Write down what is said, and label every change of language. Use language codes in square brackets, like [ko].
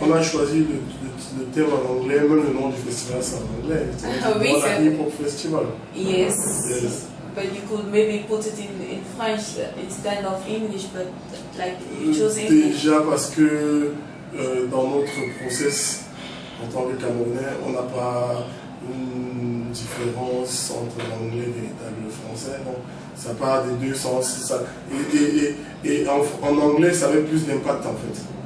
[fr] On a choisi le thème en anglais, même le nom du festival c'est en anglais. Oui, c'est [en] Hip Hop Festival. Yes. Yes. But you could maybe put it in French instead of English, but like you chose English. [fr] Déjà parce que dans notre process en tant que Camerounais, on n'a pas une différence entre l'anglais véritable et le français. Donc ça part des deux sens. Ça, et en anglais, ça avait plus d'impact en fait.